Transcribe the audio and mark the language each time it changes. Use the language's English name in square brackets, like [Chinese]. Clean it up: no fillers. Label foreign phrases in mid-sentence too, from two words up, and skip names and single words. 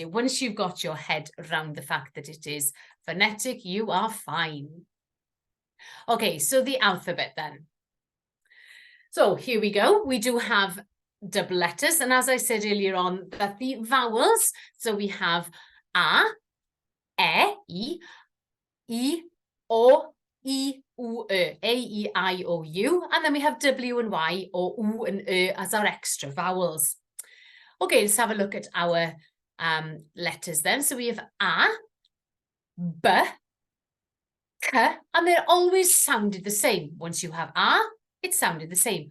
[English] Once you've got your head around the fact that it is phonetic, you are fine. Okay, so the alphabet then. So here we go. We do have double letters. And as I said earlier on, that the vowels, so we have A, E, I, O, I, U, E, A, E, I, O, U. And then we have W and Y or U and E as our extra vowels. Okay, let's have a look at our letters then. So we have A, B, K, and they're always sounded the same. Once you have A, it sounded the same.